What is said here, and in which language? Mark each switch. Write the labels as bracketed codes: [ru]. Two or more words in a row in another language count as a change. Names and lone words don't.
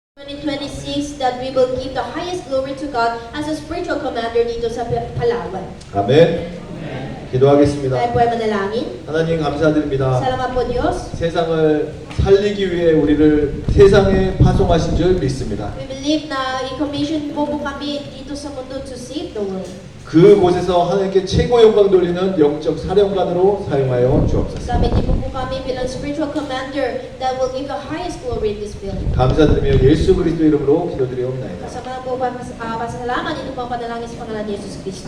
[en] 2026 that we will give the highest glory to God as a spiritual commander [tl] dito sa Palawan. [ko] 아멘. 기도하겠습니다. [tl] Tayo po ay manalangin. [ko] 하나님 감사드립니다. [tl] Salamat po Diyos. [ko] 세상을 살리기 위해 우리를 세상에 파송하신 줄 믿습니다. [en] We believe [tl] na i-commission po kami dito sa mundo [en] to save the world. [ko] 그곳에서 하나님께 최고 영광 돌리는 영적 사령관으로 사용하여 주옵소서. [tl] Gamitin po kami bilang [en] spiritual commander that will give the highest glory in this building. [ko] 감사드리며 예수 그리스도 이름으로 기도드리옵나이다. [tl] Kasama po pasasalamat ito po ang panalangin sa pangalan ni Jesus Cristo.